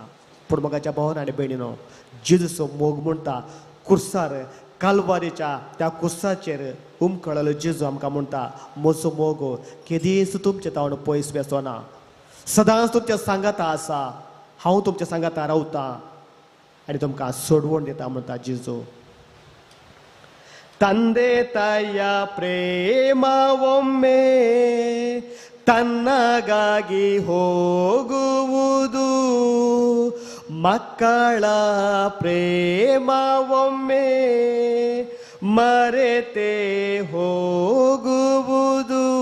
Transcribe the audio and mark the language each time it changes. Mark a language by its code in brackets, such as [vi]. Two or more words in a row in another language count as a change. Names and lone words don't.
[kok] पूण मोगाच्या भावान आनी भयणीनो, जेजूचो मोग म्हणटा कुर्सार कालवारीच्या त्या कुर्साचेर उमखळलो जेजू आमकां म्हणटा, म्हजो मोग केदीच तुमचे तावण पयस वेचना, सदांच तुमच्या सांगाता आसा. हांव तुमच्या सांगाता रावता आनी तुमकां सोडवण दिता म्हणटा जेजू. [kn] ತಂದೆ ತಾಯ ಪ್ರೇಮವೊಮ್ಮೆ ತನ್ನಗಾಗಿ ಹೋಗುವುದು. ಮಕ್ಕಳ ಪ್ರೇಮವೊಮ್ಮೆ ಮರೆತೇ ಹೋಗುವುದು.